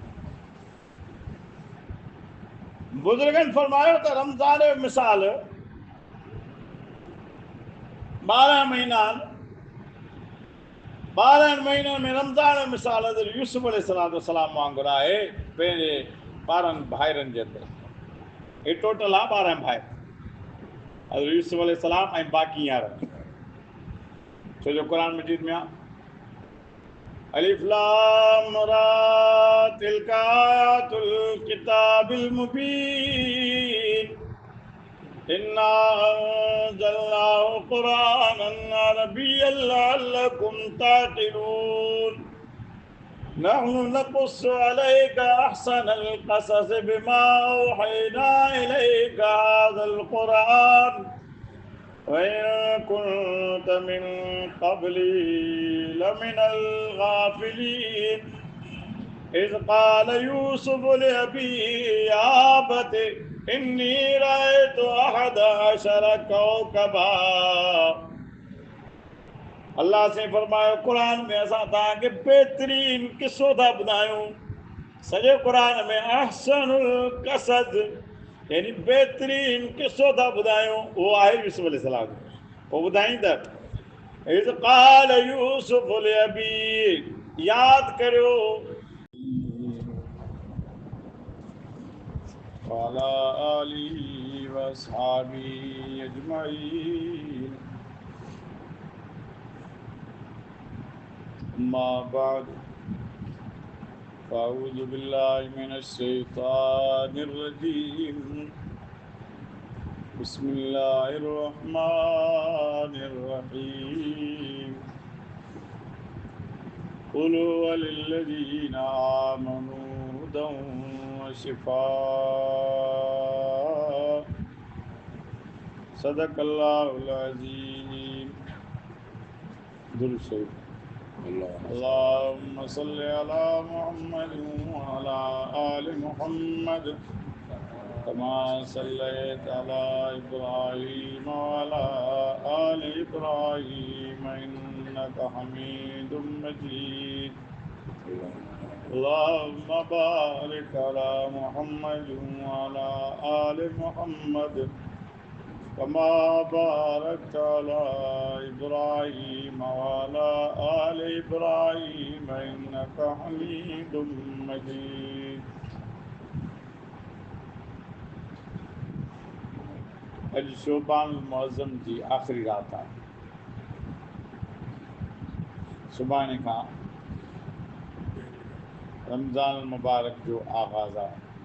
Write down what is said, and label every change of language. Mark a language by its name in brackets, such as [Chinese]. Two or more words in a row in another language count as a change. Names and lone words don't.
[Sindhi] बुज़ुर्गनि फरमायो त रमज़ान जो मिसाल 12 महीना, 12 महीननि में रमज़ान जो मिसाल हज़रत यूसुफ अलैहिस्सलाम वांगुरु आहे, पंहिंजे 12 भाइरनि जे अंदरि। हे टोटल आहे 12 भाइ, हज़रत यूसुफ अलैहिस्सलाम ऐं बाक़ी 11। छो जो क़ुरान मजीद में आहे [Arabic] ألف لام را تلك آيات الكتاب المبين إنا أنزلناه قرآنا عربيا لعلكم تعقلون نحن نقص عليك أحسن القصص بما أوحينا إليك هذا القرآن وإن كنت من قبله لمن الغافلين إذ قال يوسف لأبيه يا أبت إني رأيت أحد عشر كوكبا. [Sindhi] अल्लाह से फरमायो क़ुरान में असां तव्हांखे बेहतरीन किस्सो था ॿुधायूं। सॼे क़ुरान में [Arabic] أحسن القصص [Sindhi] यानी बेहतरीन किस्सो था ॿुधायूं, उहो आहे यूसुफ अलैहिस्सलाम। पोइ ॿुधाई त [Arabic] إذ قال يوسف لأبيه, [Sindhi] यादि करियो [Arabic] وعلى آله و أصحابه أجمعين أما بعد فأعوذ بالله من الشيطان الرجيم بسم الله الرحمن الرحيم قل هو للذين آمنوا هدى وشفاء صدق الله العظيم. [Sindhi] दुरूद शरीफ। [Arabic] اللهم صل على محمد وعلى آل محمد كما صليت على إبراهيم وعلى آل إبراهيم إنك حميد مجيد. اللهم بارك على محمد وعلى آل محمد كما باركت على إبراهيم وعلى آل إبراهيم إنك حميد مجيد. [Sindhi] अॼु [Arabic] شعبان المعظم [Sindhi] जी आख़िरी रात आहे। सुभाणे खां रमज़ान मुबारक जो आगाज़ आहे।